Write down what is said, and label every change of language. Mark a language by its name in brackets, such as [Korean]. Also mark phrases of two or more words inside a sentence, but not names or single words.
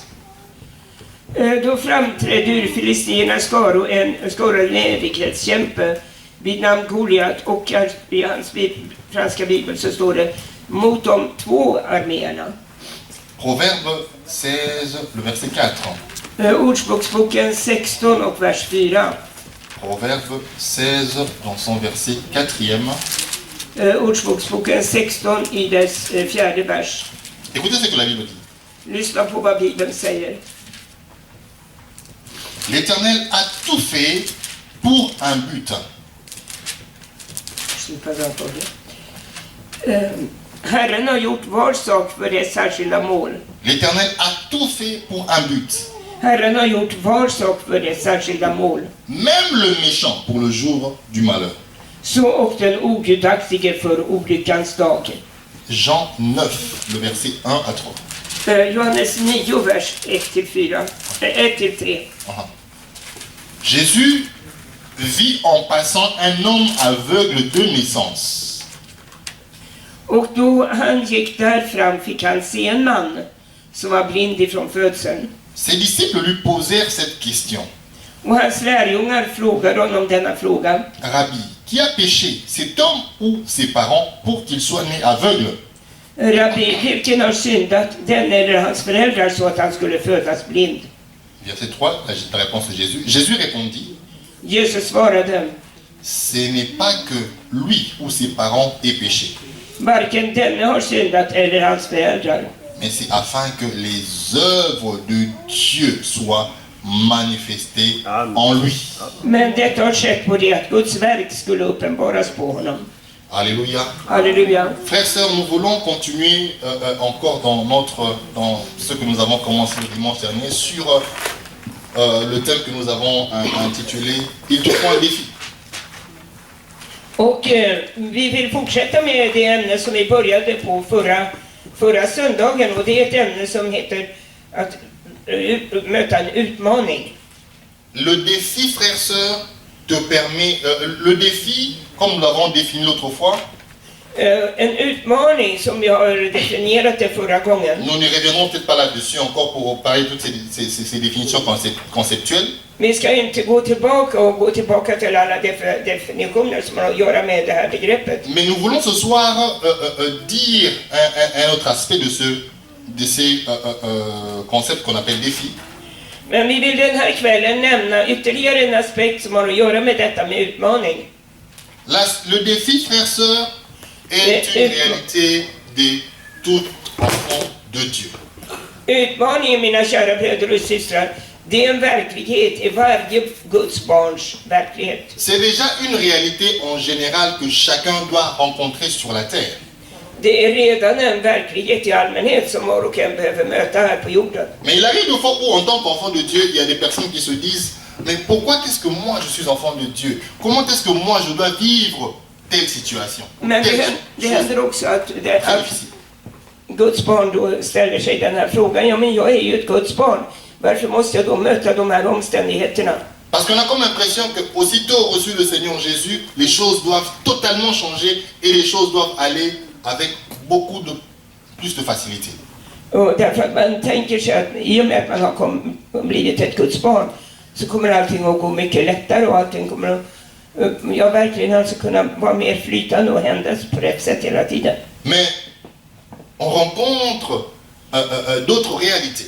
[Swedish] Då framträdde ur filisternas skaror en evighetskämpe vid namn Goliat, och i hans franska bibel så står det mot de två arméerna. [French] Proverbe 16, le verset 4. [Swedish] Ordspråksboken 16 och vers 4. [French] Proverbe 16, dans son verset 4e. [Swedish] Ordspråksboken 16 i dess 4:e vers. [French] Écoutez ce que la Bible dit. [Swedish] Lyssna på vad Bibeln säger. [French] L'Éternel a tout fait pour un but. [Swedish] Herren har gjort var sak för ett särskilda mål. [French] L'Éternel a tout fait pour un but. [Swedish] Herren har gjort var sak för ett särskilda mål. [French] Même le méchant pour le jour du malheur. [Swedish] Så och den ogudaktige för olyckans dag. [French] Jean 9, le verset 1 à 3. [Swedish] Johannes 9, vers 1-3. [French] Jésus vit en passant un homme aveugle de naissance. [Swedish] Och då han gick där fram fick han se en man som var blind ifrån födseln. [French] Ses disciples lui posèrent cette question. [Swedish] Och hans lärjungar frågade honom denna fråga: [French] Rabbi, qui a péché, cet homme ou ses parents, pour qu'il soit né aveugle? [Swedish] Rabbi, vilken har syndat, den eller hans föräldrar, så att han skulle födas blind? [French] Verset 3, la réponse de Jésus. Jésus répondit, [Swedish] Jesus svarade: [French] ce n'est pas que lui ou ses parents aient péché, [Swedish] varken denne har syndat eller hans föräldrar, [French] mais c'est afin que les œuvres de Dieu soient manifestées en lui. [Swedish] men detta har skett på det att Guds verk skulle uppenbaras på honom. [French] Alléluia. [Swedish] Halleluja. [French] Frères, sœurs, nous voulons continuer encore dans ce que nous avons commencé le dimanche dernier sur le thème que nous avons intitulé « Il te faut un défi ». [Swedish] Och vi vill fortsätta med det ämne som vi började på förra söndagen, och det är ett ämne som heter att möta en utmaning. [French] Le défi, frères, sœurs, te permet... le défi, comme nous l'avons défini l'autre fois, [Swedish] En utmaning som vi har definierat det förra gången. [French] nous ne reviendrons peut-être pas là-dessus encore pour parler de toutes ces définitions conceptuelles. [Swedish] Vi ska inte gå tillbaka till alla definitioner som har att göra med det här begreppet. [French] Mais nous voulons ce soir dire un autre aspect de ces concepts qu'on appelle défis. [Swedish] Men vi vill den här kvällen nämna ytterligare en aspekt som har att göra med detta med utmaning. [French] Le défi, frères, sœurs, est une réalité de tout enfant de Dieu. [Swedish] Utmaningen, mina kära bröder och systrar, Det är en verklighet i varje Guds barns verklighet. [French] C'est déjà une réalité en général que chacun doit rencontrer sur la terre. [Swedish] Det är redan en verklighet i allmänhet som var och en behöver möta här på jorden. [French] Mais il arrive des fois où en tant qu'enfant de Dieu, il y a des personnes qui se disent mais pourquoi est-ce que moi je suis enfant de Dieu? Comment est-ce que moi je dois vivre telle situation? [Swedish] Men det händer också att Guds barn då ställer sig den här frågan. Ja, men jag är ju ett Guds barn. Varför måste jag då möta de här omständigheterna? [French] Parce qu'on a comme l'impression que aussitôt reçu le Seigneur Jésus, les choses doivent totalement changer et les choses doivent aller avec beaucoup de plus de facilité. [Swedish] Och därför att man tänker sig att i och med att man har blivit ett Guds barn så kommer allting att gå mycket lättare och allting kommer att verkligen alltså kunna vara mer flytande och hända på rätt sätt hela tiden. [French] Mais on rencontre d'autres réalités.